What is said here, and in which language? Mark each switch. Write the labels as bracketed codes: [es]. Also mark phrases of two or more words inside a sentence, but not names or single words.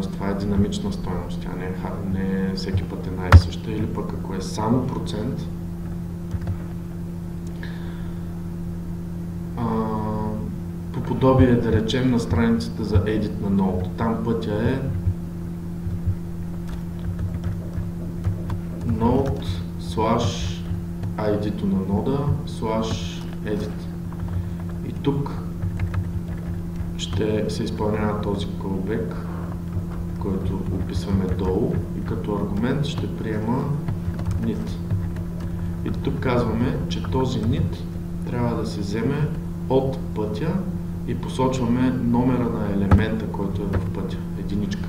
[bg] това е динамична стойност, тя не всеки път е най-съща, или пък ако е само процент, по подобие да речем на страницата за edit на Node, там пътя е Node / ID-то на нода / edit. И тук ще се изпълнява този callback, който описваме долу, и като аргумент ще приема NIT. И тук казваме, че този NIT трябва да се вземе от пътя и посочваме номера на елемента, който е в пътя, единичка.